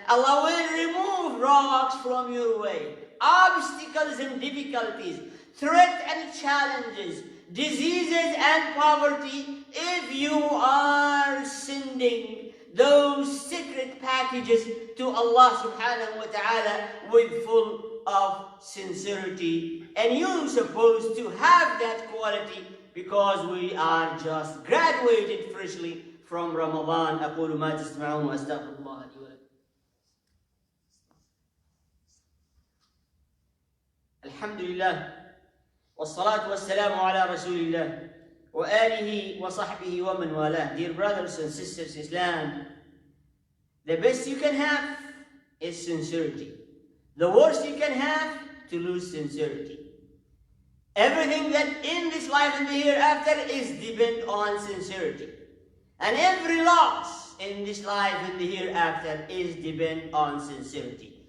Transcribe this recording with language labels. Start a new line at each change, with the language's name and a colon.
English: Allah will remove rocks from your way, obstacles and difficulties, threats and challenges, diseases and poverty, if you are sending those secret packages to Allah subhanahu wa ta'ala with full of sincerity. And you're supposed to have that quality because we are just graduated freshly from Ramadan.
Arabic: أقول ما تسمعون وأستغفر الله لي ولكم. الحمد لله والصلاة والسلام على رسول الله وآله وصحبه ومن والاه.
English: Dear brothers and sisters Islam, the best you can have is sincerity. The worst you can have, to lose sincerity. Everything that in this life and the hereafter is depend on sincerity. And every loss in this life and the hereafter is depend on sincerity.